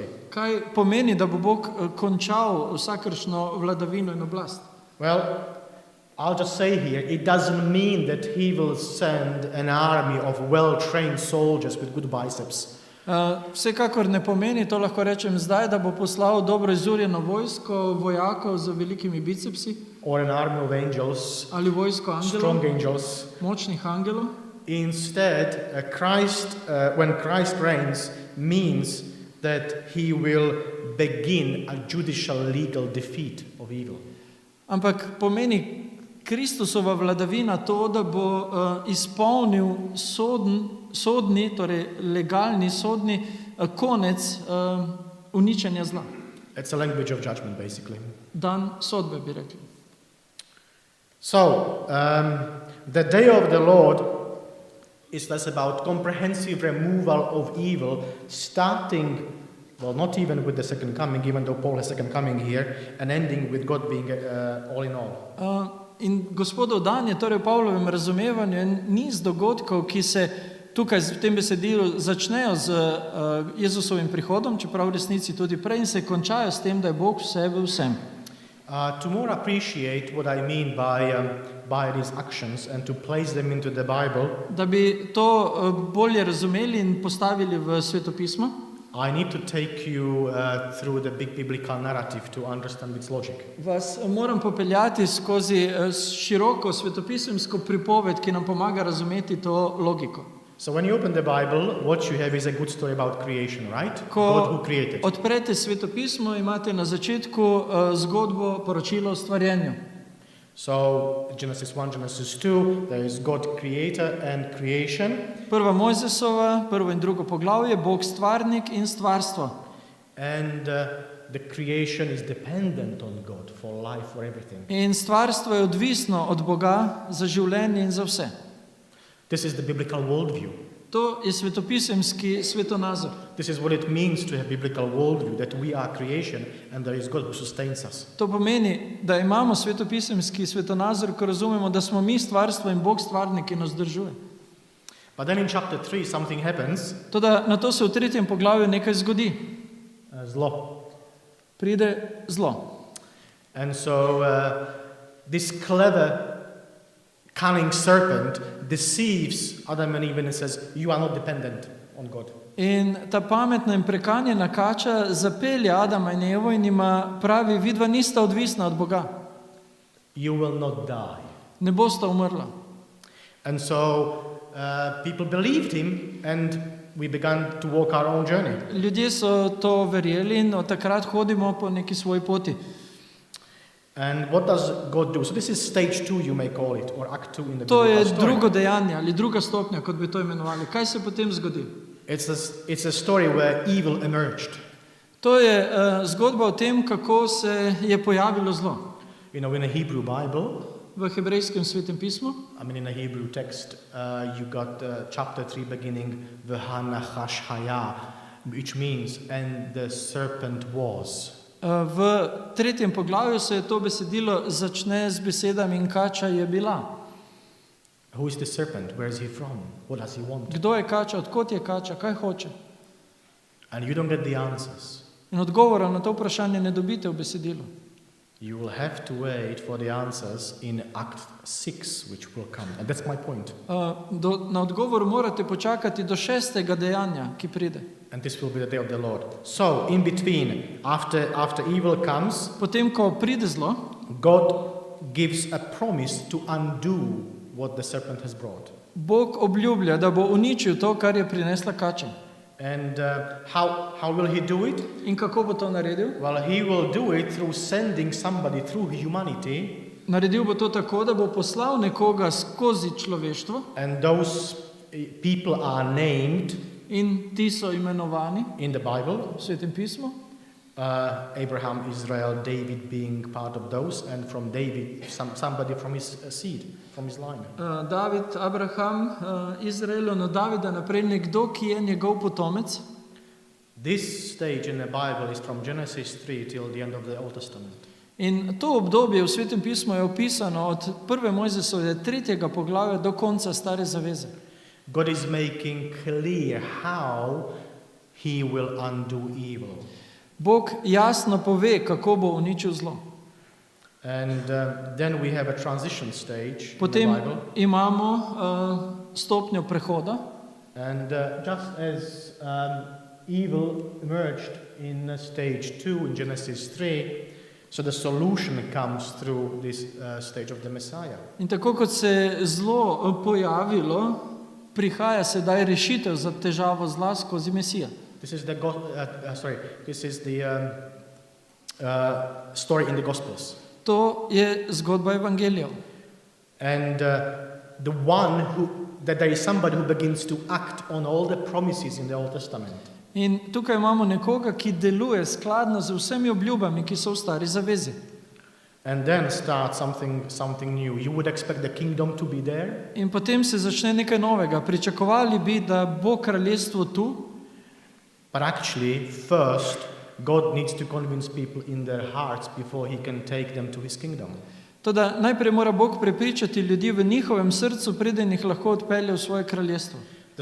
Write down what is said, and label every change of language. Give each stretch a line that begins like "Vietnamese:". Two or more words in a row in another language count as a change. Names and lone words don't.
Slovenian: Kaj pomeni, da bo Bog končal vsakršno vladavino in oblast?
English: Well, I'll just say here, it doesn't mean that he will send an army of well-trained soldiers with good biceps.
Slovenian: Vsekakor ne pomeni, to lahko rečem zdaj, da bo poslal dobro izurjeno vojsko vojakov z velikimi bicepsi
English: Or an army of angels,
Slovenian: ali vojsko
English: strong
Slovenian: angelov,
English: angels.
Slovenian: močnih angelov.
English: Instead, when Christ reigns, means that he will begin a judicial legal defeat of evil.
Slovenian: Ampak pomeni Kristusova vladavina to, da bo izpolnil sodni, torej legalni sodni konec uničenja zla.
English: It's a language of judgment, basically.
Slovenian: Dan sodbe, bi rekli.
English: So, the day of the Lord is less about comprehensive removal of evil, starting, well, not even with the second coming, even though Paul has second coming here, and ending with God being all in all.
Slovenian: In Gospodov dan je torej v Pavlovem razumevanju en niz dogodkov, ki se tukaj v tem besedilu začnejo z Jezusovim prihodom, čeprav v resnici tudi prej, in se končajo s tem, da je Bog vse v vsem.
English: To more appreciate what I mean by these actions and to place them into the Bible,
Slovenian: Da bi to bolje razumeli in postavili v svetopismo,
English: I need to take you through the big biblical narrative to understand its logic.
Slovenian: vas moram popeljati skozi široko svetopisemsko pripoved, ki nam pomaga razumeti to logiko.
English: So when you open the Bible, what you have is a good story about creation, right? God who
Slovenian: Ko
English: created.
Slovenian: odprete svetopismo, imate na začetku zgodbo, poročilo o stvarjenju.
English: So Genesis 1, Genesis 2, there is God creator and creation.
Slovenian: Prva Mojzesova, prvo in drugo poglavje, Bog stvarnik in stvarstvo.
English: And the creation is dependent on God for life, for everything.
Slovenian: In stvarstvo je odvisno od Boga za življenje in za vse.
English: This is the biblical worldview.
Slovenian: To je svetopisemski svetonazor.
English: This is what it means to have biblical worldview, that we are creation and there is God who sustains us.
Slovenian: To pomeni, da imamo svetopisemski svetonazor, ko razumemo, da smo mi stvarstvo in Bog stvarnik, ki nas vzdržuje.
English: But then in chapter 3 something happens.
Slovenian: Toda na to se v 3. poglavju nekaj zgodi. Zlo. Pride zlo.
English: And so this clever, cunning serpent deceives Adam and Eve and says, you are not dependent on God.
Slovenian: In ta pametna in prekanjena kača zapelje Adama in Evo in jima pravi, vidva nista odvisna od Boga.
English: You will not die.
Slovenian: Ne bosta umrla.
English: And so people believed him and we began to walk our own journey.
Slovenian: Ljudje so to verjeli in od takrat hodimo po neki svoji poti.
English: And what does God do? So this is stage 2, you may call it, or act 2 in the
Slovenian: To je
English: biblical story.
Slovenian: drugo dejanje ali druga stopnja, kot bi to imenovali. Kaj se potem zgodi?
English: It's a story where evil emerged.
Slovenian: To je zgodba o tem, kako se je pojavilo zlo.
English: You know, in a Hebrew Bible,
Slovenian: V hebrejskem svetem pismu,
English: I mean in a Hebrew text, you got chapter 3 beginning,
Hebrew: וְהַנָּחָשׁ הָיָה,
English: which means, and the serpent was.
Slovenian: v 3. poglavju se je to besedilo začne z besedami in kača je bila.
English: Who is the serpent? Where is he from? What does he want?
Slovenian: Kdo je kača, odkot je kača, kaj hoče?
English: And you don't get the answers.
Slovenian: In odgovora na to vprašanje ne dobite v besedilu.
English: You will have to wait for the answers in Act 6, which will come. And that's my point.
Slovenian: Na odgovor morate počakati do 6. dejanja, ki pride.
English: And this will be the day of the Lord. So, in between, after evil comes,
Slovenian: Potem, ko pride zlo,
English: God gives a promise to undo what the serpent has brought.
Slovenian: Bog obljublja, da bo uničil to, kar je prinesla kača.
English: And how will he do it?
Slovenian: In kako bo to naredil?
English: Well, he will do it through sending somebody through humanity,
Slovenian: Naredil bo to tako, da bo poslal nekoga skozi človeštvo
English: and those people are named
Slovenian: in ti so imenovani
English: in the Bible.
Slovenian: v svetem pismu.
English: Abraham, Israel, David being part of those, and from David, somebody from his seed, from his line.
Slovenian: David, Abraham, Izrael, od Davida naprej nekdo, ki je njegov potomec.
English: This stage in the Bible is from Genesis 3 till the end of the Old Testament.
Slovenian: In to obdobje v svetem pismu je opisano od 1. Mojzesove 3. poglavja do konca Stare zaveze.
English: God is making clear how he will undo evil.
Slovenian: Bog jasno pove, kako bo uničil zlo.
English: And then we have a transition stage in the
Slovenian: Potem
English: Bible.
Slovenian: imamo stopnjo prehoda.
English: And just as evil emerged in stage 2 in Genesis 3, so the solution comes through this stage of the Messiah.
Slovenian: In tako kot se je zlo pojavilo, prihaja sedaj rešitev za težavo zla skozi Mesija.
English: This is the story in the Gospels.
Slovenian: To je zgodba evangelijev.
English: And that there is somebody who begins to act on all the promises in the Old Testament.
Slovenian: In tukaj imamo nekoga, ki deluje skladno z vsemi obljubami, ki so v Stari zavezi.
English: And then start something new. You would expect the kingdom to be there.
Slovenian: In potem se začne nekaj novega. Pričakovali bi, da bo kraljestvo tu,
English: But actually, first, God needs to convince people in their hearts before he can take them to his kingdom.
Slovenian: toda najprej mora Bog prepričati ljudi v njihovem srcu, preden jih lahko odpelje v svoje kraljestvo.